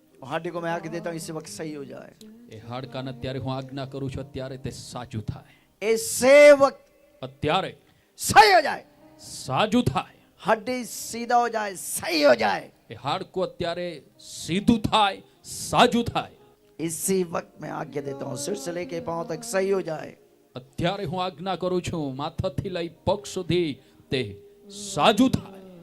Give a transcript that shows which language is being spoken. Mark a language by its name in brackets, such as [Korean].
[Hindi] Hardy को मैं आगे देता हूँ इसी वक्त सही हो जाए. [Gujarati] એ હાડકાને અત્યારે હું આજ્ઞા કરું છું, અત્યારે તે સાચું થાય. [Hindi] इसे वक्त [Gujarati] અત્યારે [Hindi] सही हो जाए. [Gujarati] સાજું થાય. [Hindi] हड्डी सीधा हो जाए, सही हो जाए. [Gujarati] એ હાડકું અત્યારે સીધું થાય, સાજું થાય. [Hindi] इसी वक्त मैं आज्ञा देता हूँ सिर से लेके पांव तक सही हो जाए. [Gujarati] અત્યારે હું આજ્ઞા કરું છું, માથાથી લઈ પગ સુધી તે સાજું થાય.